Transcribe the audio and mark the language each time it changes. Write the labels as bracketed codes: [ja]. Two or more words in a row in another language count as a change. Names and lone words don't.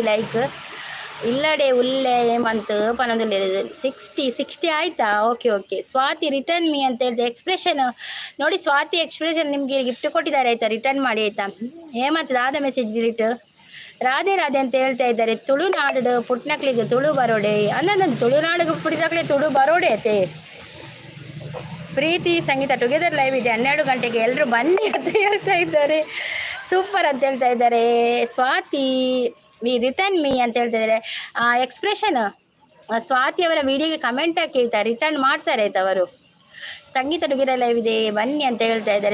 [tcy] ಲೈಕ್ ಇಲ್ಲಡೆ ಉಲ್ಲೆ ಹೇಮಂತ್ ಪನದಲ್ಲಿ 60 ಆಯಿತಾ? [kn] ಓಕೆ. ಸ್ವಾತಿ [en] return me [kn] ಅಂತ ಹೇಳಿದೆ. ಎಕ್ಸ್ಪ್ರೆಷನ್ ನೋಡಿ ಸ್ವಾತಿ ಎಕ್ಸ್ಪ್ರೆಷನ್ ನಿಮಗೆ ಗಿಫ್ಟ್ ಕೊಟ್ಟಿದ್ದಾರೆ ಆಯಿತಾ? ರಿಟರ್ನ್ ಮಾಡಿ ಆಯಿತಾ? ಹೇಮಂತ್ ದಾದ ಮೆಸೇಜ್ ಡಿಲೀಟ್. ರಾಧೆ ಅಂತ ಹೇಳ್ತಾ ಇದ್ದಾರೆ. [tcy] ತುಳುನಾಡು ಪುಟ್ನಕ್ಲಿಗೆ ತುಳು ಬರೋಡೆ ಅನ್ನೊಂದು ತುಳುನಾಡಿಗೆ ಪುಡಿದಾಗಲೇ ತುಳು ಬರೋಡೆ ಐತೆ. [kn] ಪ್ರೀತಿ ಸಂಗೀತ [en] together live [kn] ಇದೆ 12 ಗಂಟೆಗೆ ಎಲ್ಲರೂ ಬನ್ನಿ ಅಂತ ಹೇಳ್ತಾ ಇದ್ದಾರೆ. ಸೂಪರ್ ಅಂತ ಹೇಳ್ತಾ ಇದ್ದಾರೆ. ಸ್ವಾತಿ [en] return me [kn] ಅಂತ ಹೇಳ್ತಾ ಇದ್ದಾರೆ. ಎಕ್ಸ್ಪ್ರೆಷನ್ ಸ್ವಾತಿ ಅವರ ವಿಡಿಯೋಗೆ ಕಮೆಂಟ್ ಹಾಕಿ ಆಯಿತಾ? ರಿಟರ್ನ್ ಮಾಡ್ತಾರೆ ಆಯ್ತು ಅವರು. ಸಂಗೀತ [en] together live [kn] ಇದೆ ಬನ್ನಿ ಅಂತ ಹೇಳ್ತಾ ಇದ್ದಾರೆ.